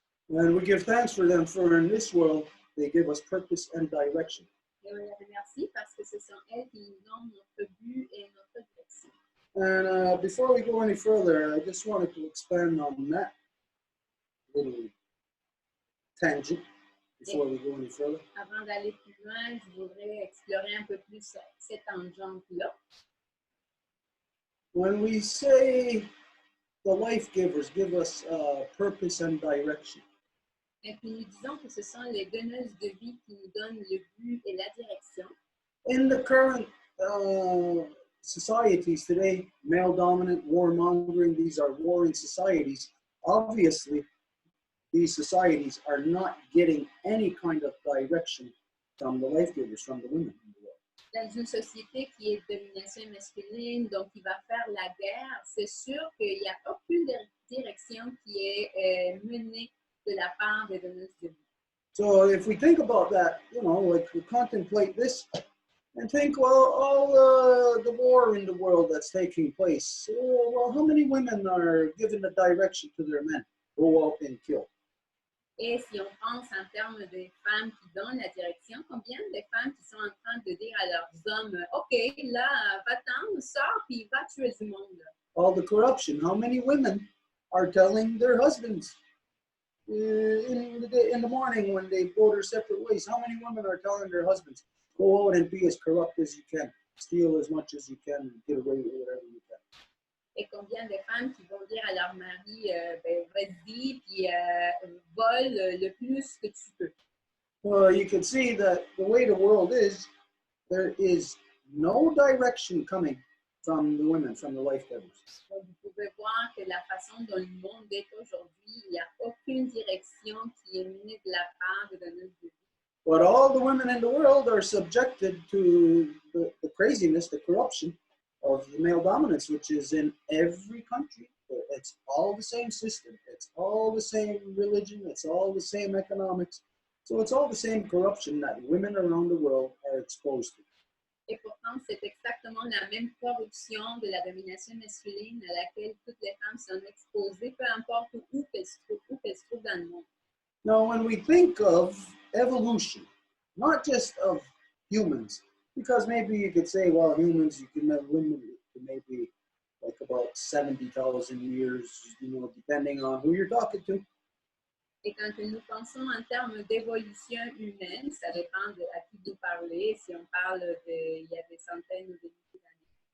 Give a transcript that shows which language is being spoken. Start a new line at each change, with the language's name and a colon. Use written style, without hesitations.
English: And we give thanks for them, for in this world, they give us purpose and direction.
French: Et on les remercie parce que ce sont elles qui nous donnent notre but et notre direction.
English: And before we go any further, I just wanted to expand on that little tangent before we go any further.
French: Avant d'aller plus loin, je voudrais explorer un peu plus cette tangente-là.
English: When we say the life givers give us purpose and direction,
French: et puis nous disons que ce sont les donneuses de vie qui nous donnent le but et la direction.
English: In the current societies today, male-dominant, warmongering, these are warring societies. Obviously, these societies are not getting any kind of direction from the life givers, from the women in the world.
French: Dans une société qui est de domination masculine, donc qui va faire la guerre, c'est sûr qu'il n'y a aucune direction qui est menée de la part des donneuses de vie.
English: So if we think about that, you know, like we contemplate this, And think, well, all the war in the world that's taking place, well, how many women are giving the direction to their men? Go out and kill.
French: Et si on pense en termes de femmes qui donnent la direction, combien de femmes qui sont en train de dire à leurs hommes, OK, là, va-t'en, sors, puis va tuer du monde.
English: All the corruption. How many women are telling their husbands in the morning when they go their separate ways? How many women are telling their husbands, go out and be as corrupt as you can, steal as much as you can, and get away with whatever you can?
French: Et combien de femmes qui vont dire à leur mari, ben, vas-y, puis vole le plus que tu peux.
English: Well, you can see that the way the world is, there is no direction coming from the women, from the life givers.
French: Donc, vous pouvez voir que la façon dont le monde est aujourd'hui, il n'y a aucune direction qui est menée de la part de donneuses de vie.
English: But all the women in the world are subjected to the craziness, the corruption of the male dominance, which is in every country. It's all the same system. It's all the same religion. It's all the same economics. So it's all the same corruption that women around the world are exposed to.
French: Et pourtant, c'est exactement la même corruption de la domination masculine à laquelle toutes les femmes sont exposées, peu importe où qu'elles se trouvent dans le monde.
English: Now, when we think of evolution, not just of humans, because maybe you could say, well, humans, you can have women to maybe like about 70,000 years, depending on who you're talking to.
French: Et quand nous pensons en termes d'évolution humaine, ça dépend à qui vous parlez, si on parle il y a des centaines ou des milliers d'années.